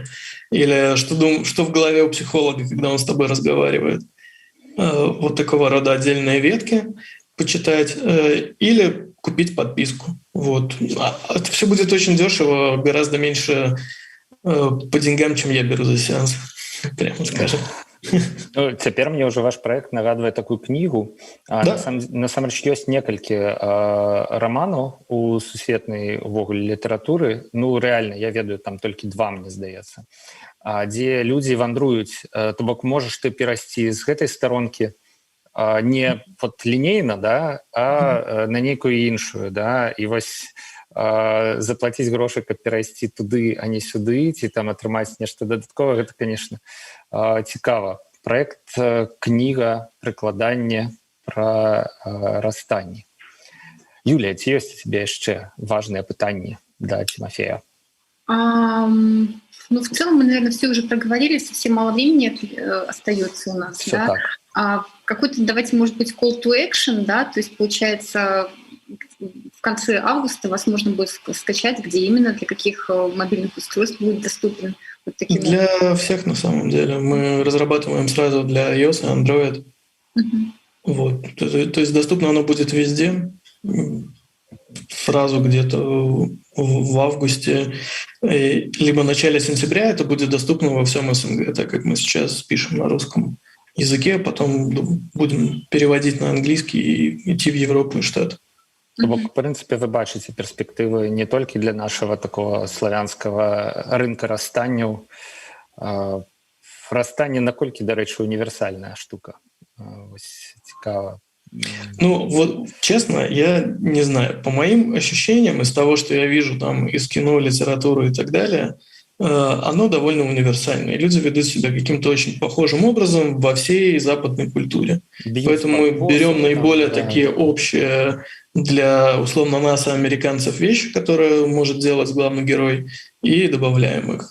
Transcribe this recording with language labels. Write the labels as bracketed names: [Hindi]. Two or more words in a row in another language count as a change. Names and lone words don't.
[Russian] Или что в голове у психолога, когда он с тобой разговаривает. Вот такого рода отдельные ветки почитать. Или купить подписку. Вот. Это все будет очень дешево, гораздо меньше по деньгам, чем я беру за сеанс, прямо скажем. [Belarusian] Цяпер мне ўжо ваш проект нагадвае такую кнігу. Да. Насамрэч ёсць некалькі раманаў у сусветнай увогуле літаратуры. Рэальна, я ведаю там толькі 2, мне здаецца, дзе людзі вандруюць, то бок можаш ты перайсці з гэтай старонкі не лінейна, да, а на нейкую іншую, да, і вось заплаціць грошы, каб перайсці туды, а не сюды, ці там атрымаць нешта дадаткова, гэта, конечно, цікава. Проект кніга, прыкладанне пра расстанні. Юлія, ці ёсць у цябе яшчэ важныя пытанні да Тимофея? [Russian] В целом мы, наверное, все уже проговорили, совсем мало времени остается у нас. Все да? так. Какой-то, давайте, может быть, [English] call to action, [Russian] да, то есть, получается, в конце августа вас можно будет скачать, где именно, для каких мобильных устройств будет доступен вот таким Для всех, на самом деле. Мы разрабатываем сразу для iOS и Android. Вот. То есть доступно оно будет везде, сразу где-то в августе, либо в начале сентября это будет доступно во всем СНГ, так как мы сейчас пишем на русском языке, потом будем переводить на английский и идти в Европу и Штаты. [Belarusian] В принципе, вы бачыце перспектывы не толькі для [Russian] нашего такого славянского рынка [Belarusian] расстанняў. Расстанне, наколькі, дарэчы, універсальная штука. Цікава. [Russian] Вот честно, я не знаю. По моим ощущениям, из того, что я вижу там из кино, литературы и так далее, оно довольно универсальное. Люди ведут себя каким-то очень похожим образом во всей западной культуре. Поэтому мы берем наиболее такие общие для, условно, нас, американцев, вещи, которые может делать главный герой, и добавляем их.